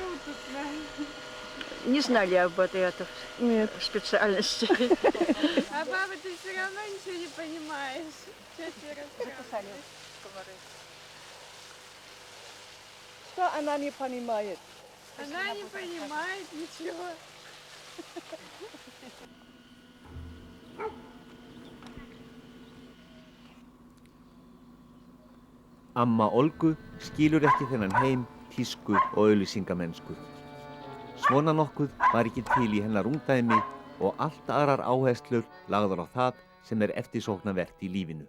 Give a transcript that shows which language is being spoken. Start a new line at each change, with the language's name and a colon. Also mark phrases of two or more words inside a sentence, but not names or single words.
Russian: Не знали об этой специальности. А баба, ты все равно ничего не понимаешь. Что тебе рассказываешь? Что она не понимает? Она не понимает ничего.
Icelandic: Amma Olgu skilur ekki þennan heim, tísku og auglýsingamennsku. Svona nokkuð var ekki til í hennar ungdæmi og allt aðrar áherslur lagðar á það sem eftirsóknarvert í lífinu.